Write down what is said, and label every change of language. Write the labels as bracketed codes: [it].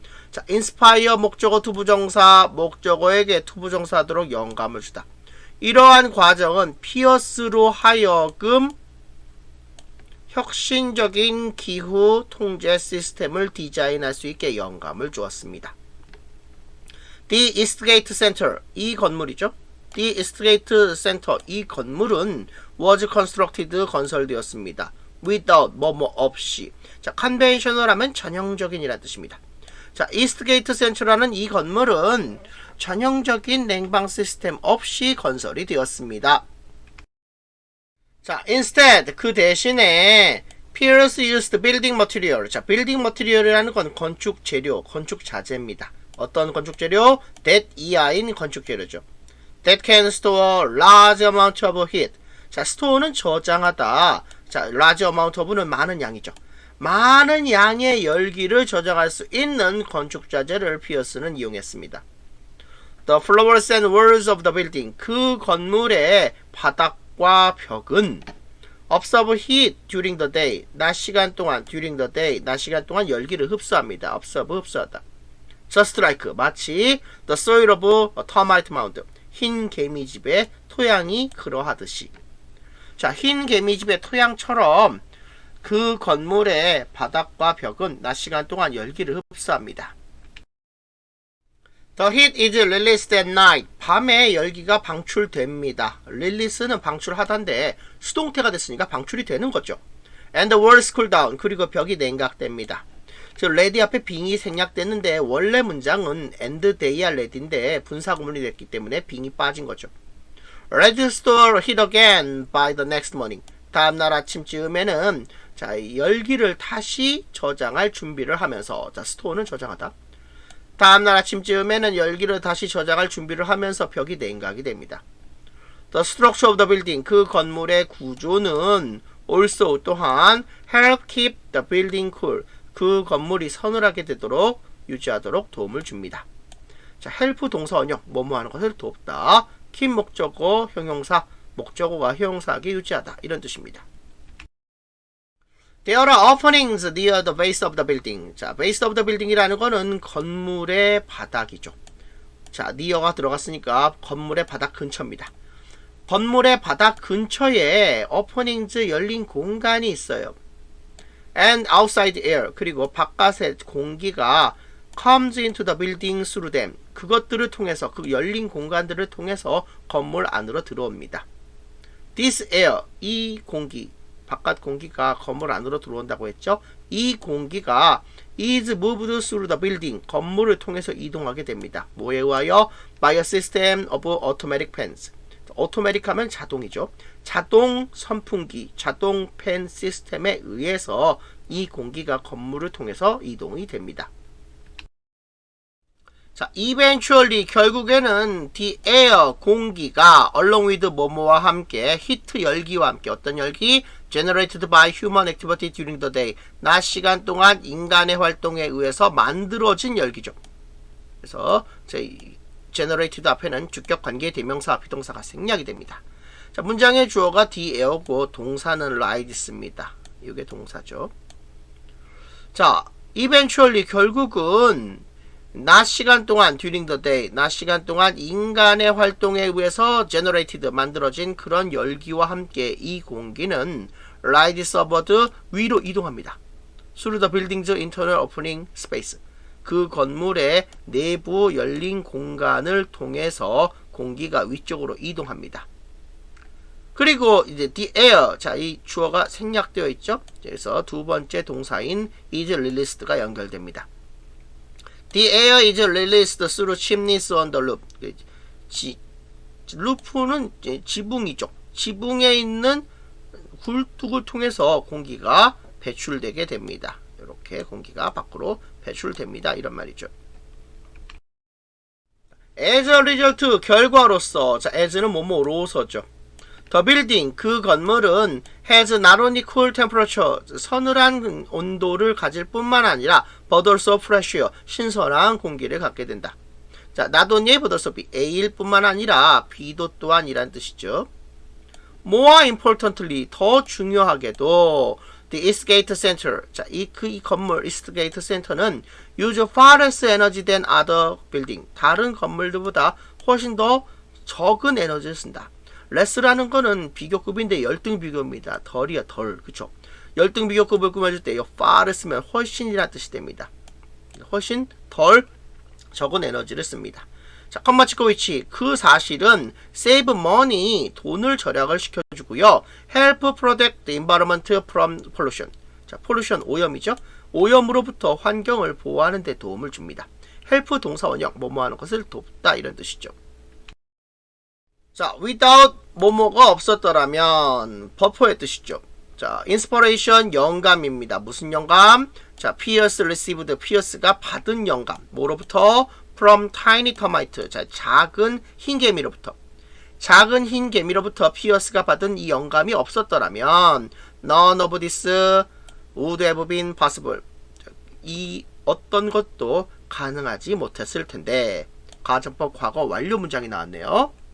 [ko] 자, inspire 목적어 투부정사, 목적어에게 투부정사하도록 영감을 주다. 이러한 과정은 피어스로 하여금 혁신적인 기후 통제 시스템을 디자인할 수 있게 영감을 주었습니다. [en] The Eastgate Center, [ko] 이 건물이죠. [en] The Eastgate Center, [ko] 이 건물은 [en] was constructed, [ko] 건설되었습니다. without, 뭐뭐 없이. 자, conventional 하면 전형적인이라는 뜻입니다. 자, 이스트게이트 센트라는 이 건물은 전형적인 냉방 시스템 없이 건설이 되었습니다. [en] 자, instead, [ko] 그 대신에 [en] Pierce used building material. [ko] 자, building material이라는 건 건축 재료, 건축 자재입니다. 어떤 건축 재료? that 이하인 건축 재료죠. [en] that can store large amount of heat. [ko] 자, store는 저장하다. 자, large amount of는 많은 양이죠. 많은 양의 열기를 저장할 수 있는 건축 자재를 피어스는 이용했습니다. [en] The floors and walls of the building, [ko] 그 건물의 바닥과 벽은 [en] observe heat during the day, [ko] 낮 시간 동안 [en] during the day, [ko] 낮 시간 동안 열기를 흡수합니다. observe, 흡수하다. [en] Just like, [ko] 마치 [en] the soil of a termite mound, [ko] 흰 개미집의 토양이 그러하듯이. 자, 흰 개미집의 토양처럼 그 건물의 바닥과 벽은 낮 시간 동안 열기를 흡수합니다. [en] The heat is released at night. [ko] 밤에 열기가 방출됩니다. 릴리스는 방출하다인데 수동태가 됐으니까 방출이 되는 거죠. [en] And the walls cool down. [ko] 그리고 벽이 냉각됩니다. 즉 레디 앞에 빙이 생략됐는데 원래 문장은 and they are ready인데 분사구문이 됐기 때문에 빙이 빠진 거죠. [en] Ready to store heat again by the next morning. [ko] 다음날 아침쯤에는 자 열기를 다시 저장할 준비를 하면서 자 스토어는 저장하다. 다음날 아침쯤에는 열기를 다시 저장할 준비를 하면서 벽이 냉각이 됩니다. [en] The structure of the building. [ko] 그 건물의 구조는 [en] also [ko] 또한 [en] help keep the building cool. [ko] 그 건물이 서늘하게 되도록 유지하도록 도움을 줍니다. 자, help 동사 원형 뭐뭐 하는 것을 돕다. keep 목적어 형용사 목적어가 형용사하게 유지하다 이런 뜻입니다. [en] There are openings near the base of the building. [ko] 자, base of the building이라는 거는 건물의 바닥이죠. 자, near가 들어갔으니까 건물의 바닥 근처입니다. 건물의 바닥 근처에 openings 열린 공간이 있어요. [en] And outside air. [ko] 그리고 바깥의 공기가 [en] comes into the building through them. [ko] 그것들을 통해서 그 열린 공간들을 통해서 건물 안으로 들어옵니다. [en] This air. [ko] 이 공기. 바깥 공기가 건물 안으로 들어온다고 했죠. 이 공기가 [en] is moved through the building. [ko] 건물을 통해서 이동하게 됩니다. 뭐에 의하여? [en] By a system of automatic fans. [ko] automatic 하면 자동이죠. 자동 선풍기, 자동 팬 시스템에 의해서 이 공기가 건물을 통해서 이동이 됩니다. 자, eventually 결국에는 the air 공기가 [en] along with [ko] 뭐뭐와 함께 heat 열기와 함께 어떤 열기? [en] generated by human activity during the day. [ko] 낮 시간 동안 인간의 활동에 의해서 만들어진 열기죠. 그래서 generated 앞에는 주격 관계 대명사 비동사가 생략이 됩니다. 자, 문장의 주어가 the air고 동사는 ride입니다. 이게 동사죠. 자, eventually 결국은 낮 시간 동안 [en] during the day, [ko] 낮 시간 동안 인간의 활동에 의해서 generated 만들어진 그런 열기와 함께 이 공기는 [en] rides upward [ko] 위로 이동합니다. [en] through the building's internal opening space. [ko] 그 건물의 내부 열린 공간을 통해서 공기가 위쪽으로 이동합니다. 그리고 이제 the air, 자, 이 주어가 생략되어 있죠. 그래서 두 번째 동사인 is released가 연결됩니다. [en] The air is released through chimneys on the roof. [ko] 루프는 지붕이죠. 지붕에 있는 굴뚝을 통해서 공기가 배출되게 됩니다. 이렇게 공기가 밖으로 배출됩니다. 이런 말이죠. [en] As a result, [ko] 결과로서. 자, as는 뭐뭐로서죠. [en] The building, [ko] 그 건물은 [en] has not only cool temperature, [ko] 서늘한 온도를 가질 뿐만 아니라 [en] but also fresh air, [ko] 신선한 공기를 갖게 된다. 자, not only but also be, A일 뿐만 아니라 B도 또한이란 뜻이죠. [en] More importantly, [ko] 더 중요하게도 [en] The Eastgate Center, 자, 이 건물 Eastgate Center는 use far less energy than other building, [ko] 다른 건물들보다 훨씬 더 적은 에너지를 쓴다. less라는 거는 비교급인데 열등 비교입니다. 덜이야 덜, 그쵸? 열등 비교급을 꾸며줄 때 far를 쓰면 훨씬이라는 뜻이 됩니다. 훨씬 덜 적은 에너지를 씁니다. 자, 컴마 찍고 위치. 그 사실은 [en] save money, [ko] 돈을 절약을 시켜주고요. [en] help protect the environment from pollution. [ko] 자, pollution 오염이죠. 오염으로부터 환경을 보호하는 데 도움을 줍니다. help 동사 원형, 뭐뭐 하는 것을 돕다 이런 뜻이죠. 자, without 뭐뭐가 없었더라면 버퍼의 뜻이죠. 자, inspiration 영감입니다. 무슨 영감? 자, Pierce received, Pierce가 받은 영감. 뭐로부터? [en] From tiny termite. [ko] 자, 작은 흰개미로부터. 작은 흰개미로부터 Pierce가 받은 이 영감이 없었더라면 [en] none of this would have been possible. [ko] 자, 이 어떤 것도 가능하지 못했을 텐데. 가정법 과거 완료 문장이 나왔네요.